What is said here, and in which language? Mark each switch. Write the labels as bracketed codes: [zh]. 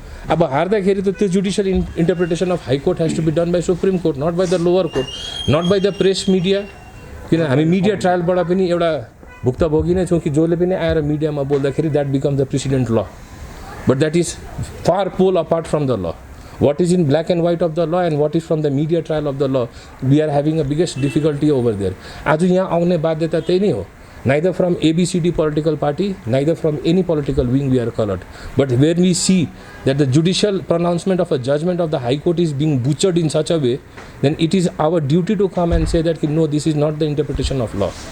[ne] अब हार्दाखेरि त त्यो [en] Judicial interpretation of high court has to be done by supreme court, not by the lower court, not by the press media. [ne] किन हामी media ट्रायलबाट पनि एउटा भुक्तभोगी नै छौँ कि जसले पनि आएर मिडियामा बोल्दाखेरि [en] That become the president law, but that is far pole apart from the law. What is in black and white of the law and what is from the media trial of the law, we are having a biggest difficulty over there. [ne] आज यहाँ आउने बाध्यता त्यही नै हो, [en] neither from ABCD political party, neither from any political wing we are colored, but when we see that the judicial pronouncement of a judgment of the High Court is being butchered in such a way, then it is our duty to come and say that no, this is not the interpretation of law.